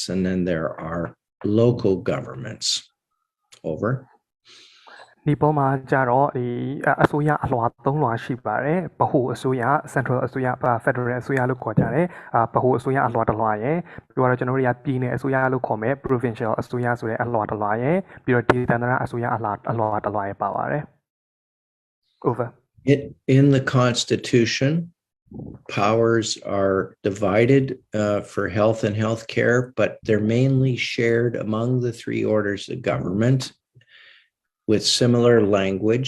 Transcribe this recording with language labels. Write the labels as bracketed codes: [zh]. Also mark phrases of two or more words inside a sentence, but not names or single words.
[en] And then there are local governments. Over. [my] ဒီပေါ်မှာကြတော့ဒီအစိုးရအလွှာ3လွှာရှိပါတယ်ဗဟိုအစိုးရ Central အစိုးရ Federal အစိုးရလို့ခေါ်ကြတယ်ဗဟိုအစိုးရအလွှာတစ်လွှာရယ်ပြီးတော့ကျွန်တော်တို့ကပြည်နယ်အစိုးရလို့ခေါ်မယ် Provincial အစိုးရဆိုတဲ့အလွှာတစ်လွှာရယ်ပြီးတော့ဒေသန္တရအစိုးရအလွှာတစ်လွှာရယ်ပါပါတယ် Over. [en] In the Constitution, powers are divided for health and healthcare, but they're mainly shared among the 3 orders of government with similar language.